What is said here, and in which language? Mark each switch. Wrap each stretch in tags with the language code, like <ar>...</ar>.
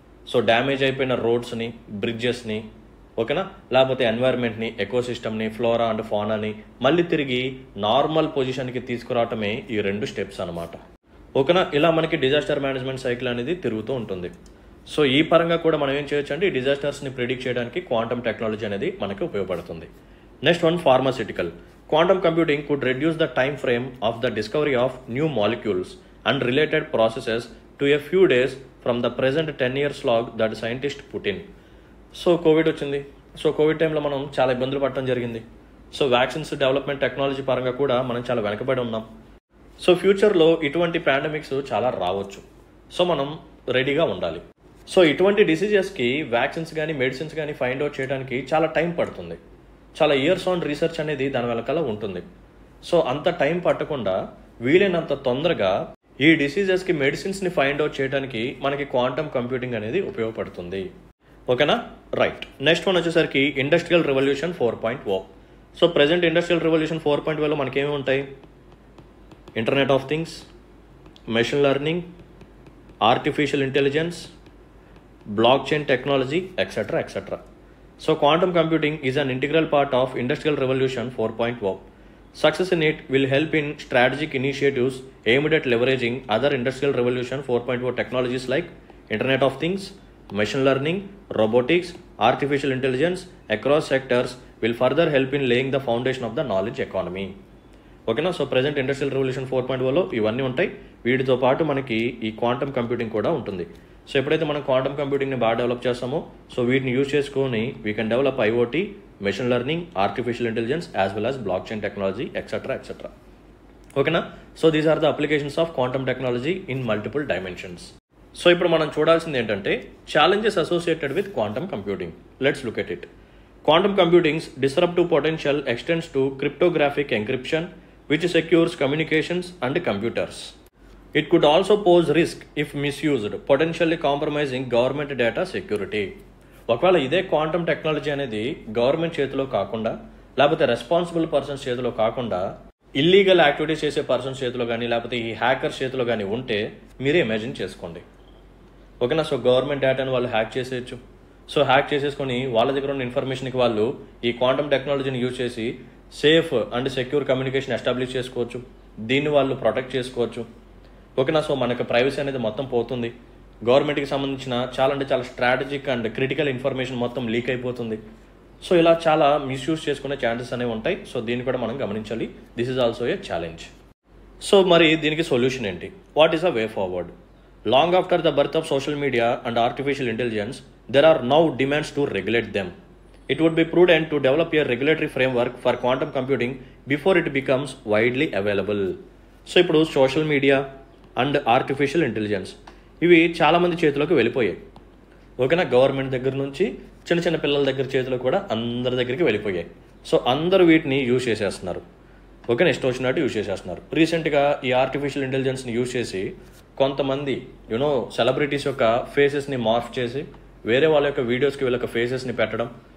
<te>So damage అయిపోయిన రోడ్స్ని, బ్రిడ్జెస్ని, ఓకేనా, లేకపోతే ఎన్వైర్న్మెంట్ని, ఎకోసిస్టమ్ని, ఫ్లోరా అండ్ ఫానాని మళ్ళీ తిరిగి నార్మల్ పొజిషన్కి తీసుకురావటమే ఈ 2 స్టెప్స్ అనమాట. ఓకేనా? ఇలా మనకి డిజాస్టర్ మేనేజ్మెంట్ సైకిల్ అనేది తిరుగుతూ ఉంటుంది. సో ఈ పరంగా కూడా మనం ఏం చేయొచ్చు అంటే ఈ డిజాస్టర్స్ని ప్రిడిక్ట్ చేయడానికి క్వాంటమ్ టెక్నాలజీ అనేది మనకి ఉపయోగపడుతుంది.</te> <en>Next one, pharmaceutical. Quantum computing could reduce the time frame of the discovery of new molecules and related processes to a few days from the present 10-year slog that scientists put in.</en> <te>So Covid వచ్చింది. So Covid టైంలో మనం చాలా ఇబ్బందులు పడటం జరిగింది. So vaccines development technology పరంగా కూడా మనం చాలా వెనకబడి ఉన్నాం. సో ఫ్యూచర్లో ఇటువంటి పాండమిక్స్ చాలా రావచ్చు. సో మనం రెడీగా ఉండాలి. సో ఇటువంటి డిసీజెస్కి వ్యాక్సిన్స్ కానీ మెడిసిన్స్ కానీ ఫైండ్ అవుట్ చేయడానికి చాలా టైం పడుతుంది. చాలా ఇయర్స్ ఆన్ రీసెర్చ్ అనేది దాని వెనకాల ఉంటుంది. సో అంత టైం పట్టకుండా వీలైనంత తొందరగా ఈ డిసీజెస్కి మెడిసిన్స్ని ఫైండ్ అవుట్ చేయడానికి మనకి క్వాంటమ్ కంప్యూటింగ్ అనేది ఉపయోగపడుతుంది. ఓకేనా? రైట్. నెక్స్ట్ వన్ వచ్చేసరికి industrial revolution 4.0. So present industrial revolution 4.0లో మనకేమి ఉంటాయి?</te> <en>Internet of things, machine learning, artificial intelligence, blockchain technology, etcetera etcetera. So quantum computing is an integral part of Industrial Revolution 4.0. Success in it will help in strategic initiatives aimed at leveraging other Industrial Revolution 4.0 technologies like Internet of Things, machine learning, robotics, artificial intelligence across sectors will further help in laying the foundation of the knowledge economy.</en> <te>ఓకేనా? So present industrial revolution 4.0లో ఇవన్నీ ఉంటాయి. వీటితో పాటు మనకి ఈ quantum computing కూడా ఉంటుంది. So ఎప్పుడైతే మనం క్వాంటమ్ కంప్యూటింగ్ని బాగా డెవలప్ చేస్తామో సో వీటిని యూజ్ చేసుకొని</te> <en>we can develop IoT, machine learning, artificial intelligence as well as blockchain technology</en> <te>etcetera etcetera. ఓకేనా?</te> <en>So these are the applications of quantum technology in multiple dimensions.</en> <te>So ఇప్పుడు మనం చూడాల్సింది ఏంటంటే</te> <en>Challenges associated with quantum computing. Let's look at it. Quantum computing's disruptive potential extends to cryptographic encryption, which secures communications and computers. It could also pose risk if misused, potentially compromising government data security.</en> <te>ఒకవేళ ఇదే quantum technology అనేది government చేతిలో కాకుండా లేకపోతే responsible persons చేతిలో కాకుండా illegal activities చేసే persons చేతిలో కానీ లేకపోతే ఈ హ్యాకర్స్ చేతిలో కానీ ఉంటే మీరే ఇమాజిన్ చేసుకోండి. ఓకేనా? సో గవర్నమెంట్ డేటాను వాళ్ళు హ్యాక్ చేసేయచ్చు. సో హ్యాక్ చేసేసుకొని వాళ్ళ దగ్గర ఉన్న ఇన్ఫర్మేషన్కి వాళ్ళు ఈ క్వాంటమ్ టెక్నాలజీని యూజ్ చేసి safe and secure communication establish చేసుకోవచ్చు. దీన్ని వాళ్ళు ప్రొటెక్ట్ చేసుకోవచ్చు. ఓకేనా? సో మనకు ప్రైవసీ అనేది మొత్తం పోతుంది. గవర్నమెంట్కి సంబంధించిన చాలా అంటే చాలా స్ట్రాటజిక్ అండ్ క్రిటికల్ ఇన్ఫర్మేషన్ మొత్తం లీక్ అయిపోతుంది. సో ఇలా చాలా మిస్యూజ్ చేసుకునే ఛాన్సెస్ అనేవి ఉంటాయి. సో దీన్ని కూడా మనం గమనించాలి.</te> <en>This is also a challenge.</en> <te>So మరి దీనికి సొల్యూషన్ ఏంటి?</te> <en>What is a way forward? Long after the birth of social media and artificial intelligence there are now demands to regulate them. It would be prudent to develop a regulatory framework for quantum computing before it becomes widely available.</en> <te>So ఇప్పుడు social media and artificial intelligence ఇవి చాలామంది చేతిలోకి వెళ్ళిపోయాయి. ఓకేనా, government దగ్గర నుంచి చిన్న చిన్న పిల్లల దగ్గర చేతిలో కూడా అందరి దగ్గరికి వెళ్ళిపోయాయి. సో అందరూ వీటిని యూజ్ చేసేస్తున్నారు. ఓకేనా, ఇష్టం వచ్చినట్టు యూజ్ చేసేస్తున్నారు. రీసెంట్గా ఈ ఆర్టిఫిషియల్ ఇంటెలిజెన్స్ని యూజ్ చేసి కొంతమంది సెలబ్రిటీస్ యొక్క ఫేసెస్ని మార్ఫ్ చేసి వేరే వాళ్ళ యొక్క వీడియోస్కి వీళ్ళ యొక్క ఫేసెస్ని పెట్టడం.</te>